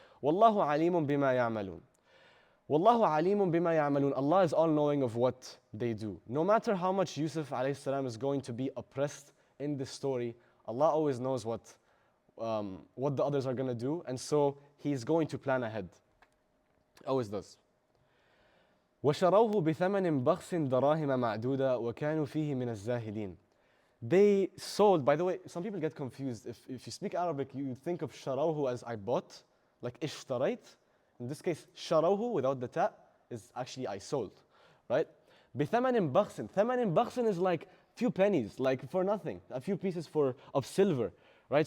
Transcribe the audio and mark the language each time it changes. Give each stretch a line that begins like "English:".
Arabic: والله عليم بما يعملون. والله عليم بما يعملون.
English: Allah is all knowing of what they do. No matter how much Yusuf alayhi salam is going to be oppressed in this story, Allah always knows what the others are going to do, and so He's going to plan ahead. Always does.
Arabic: وشروه بثمن بخس دراهم معدودة وكانوا فيه من الزاهدين.
English: They sold, by the way, some people get confused. If you speak Arabic, you think of شروه as I bought, like اشتريت. In this case, شروه without the ta is actually I sold, right?
Arabic: بثمن بخس. ثمن بخس
English: is like few pennies, like for nothing, a few pieces of silver, right?